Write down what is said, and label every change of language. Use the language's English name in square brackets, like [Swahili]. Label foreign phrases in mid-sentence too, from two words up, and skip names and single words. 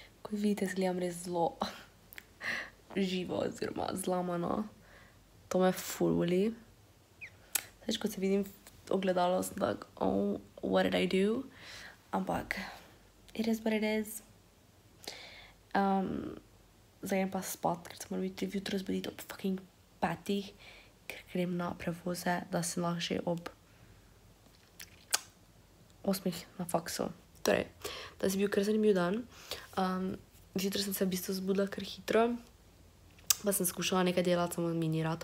[Slovenian] Kot vidite, izgledam res zelo živo oziroma zlamano. To me ful boli. Zdaj, ko se vidim v ogledalo, sem tak, [English] oh, what did I do? Ampak, it is what it is. [Slovenian] Zdaj grem pa spat, ker se moram jutro zbuditi ob fucking 5, ker grem na prevoze, da sem lahko že ob 8 na faksu. Torej, da si bil kar zanimiv dan. Zjutraj sem se v bistvu zbudila kar hitro, pa sem skušala nekaj delati, samo mi ni ratalo.